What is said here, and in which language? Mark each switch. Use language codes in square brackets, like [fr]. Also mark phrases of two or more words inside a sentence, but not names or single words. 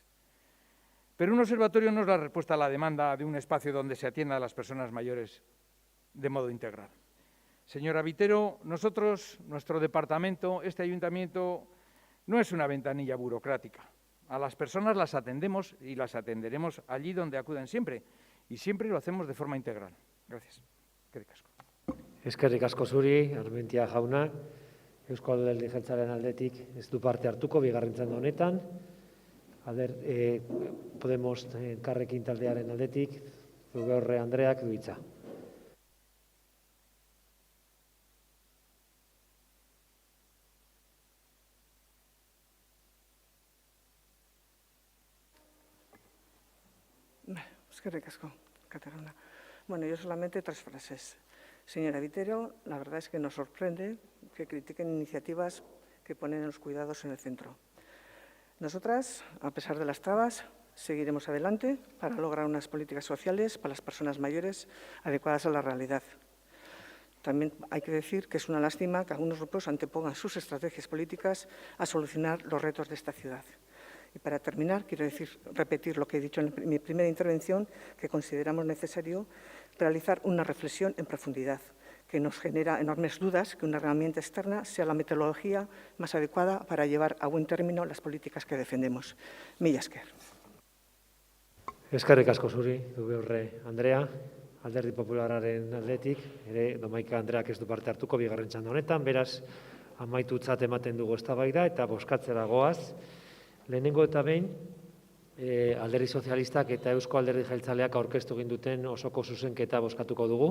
[es] Pero un observatorio no es la respuesta a la demanda de un espacio donde se atienda a las personas mayores de modo integral. Señora Vitero, nuestro departamento, este ayuntamiento, no es una ventanilla burocrática. A las personas las atendemos y las atenderemos allí donde acuden siempre, y siempre lo hacemos de forma integral. Gracias. [eu] Eskerrik asko. Eskerrik asko zuri, Armentia jauna. Eusko Alderdi Jeltzalearen aldetik ez du parte hartuko bigarren txanda honetan. Podemos Elkarrekin taldearen aldetik, Zubeorre Andreak du hitza. Eskerrik asko, Katarina. [es] Bueno, yo solamente 3 frases. Señora Vitero, la verdad es que nos sorprende que critiquen iniciativas que ponen los cuidados en el centro. Nosotras, a pesar de las trabas, seguiremos adelante para lograr unas políticas sociales para las personas mayores adecuadas a la realidad. También hay que decir que es una lástima que algunos grupos antepongan sus estrategias políticas a solucionar los retos de esta ciudad. Y para terminar, quiero repetir lo que he dicho en mi primera intervención, que consideramos necesario realizar una reflexión en profundidad, que nos genera enormes dudas que una herramienta externa sea la metodología más adecuada para llevar a buen término las políticas que defendemos. [eu] Mila esker. Eskerrik asko zuri, Zubeorre Andrea, Alderdi Popularraren aldetik, ere Domaika Andreak ez du parte hartuko bigarren txanda honetan, beraz amaitutzat ematen dugu eztabaida eta bozkatzera goaz. Lehenengo eta behin, Alderdi Sozialistak eta Eusko Alderdi Jeltzaleak aurkeztu egin duten osoko zuzenketa bozkatuko dugu.